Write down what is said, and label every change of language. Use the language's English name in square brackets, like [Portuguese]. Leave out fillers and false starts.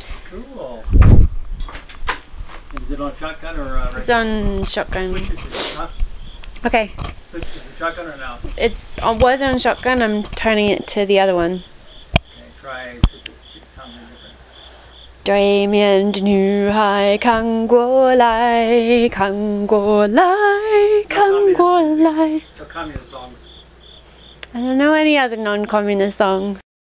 [English] Cool. Is it on shotgun or It's on shotgun. Huh? Okay. Is it shotgun or no? Was on shotgun. I'm turning it to the other one. Okay, try something different. [Chinese] 对面的女孩看过来，看过来，看过来。 [English] So communist songs. I don't know any other non-communist songs.